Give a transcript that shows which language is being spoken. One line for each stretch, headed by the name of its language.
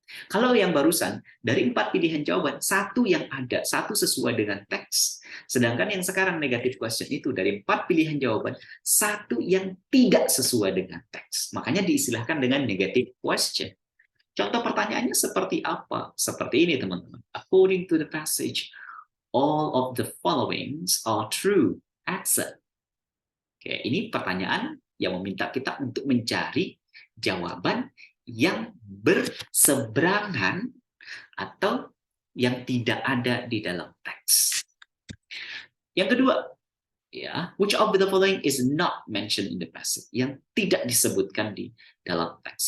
Indonesian: Kalau yang barusan, dari 4 pilihan jawaban, 1 yang ada, 1 sesuai dengan teks. Sedangkan yang sekarang negative question itu, dari 4 pilihan jawaban, 1 yang tidak sesuai dengan teks. Makanya diistilahkan dengan negative question. Contoh pertanyaannya seperti apa? Seperti ini, teman-teman.
English: According to the passage, all of the following are true, except.
Indonesian: Oke, ini pertanyaan yang meminta kita untuk mencari jawaban yang berseberangan atau yang tidak ada di dalam teks. Yang kedua, ya,
English: which of the following is not mentioned in the passage?
Indonesian: Yang tidak disebutkan di dalam teks.